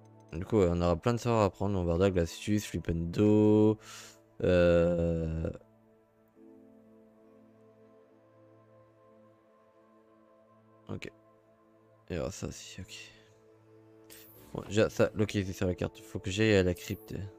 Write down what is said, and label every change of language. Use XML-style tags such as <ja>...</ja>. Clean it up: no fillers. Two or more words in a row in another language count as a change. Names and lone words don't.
<fr>Du coup, on aura plein de sorts à apprendre. Bombarda, Glacius, Flipendo. Ok. Et alors ça aussi, ok. Bon, déjà, ça, localisé sur la carte. Faut que j'aille à la crypte.</fr>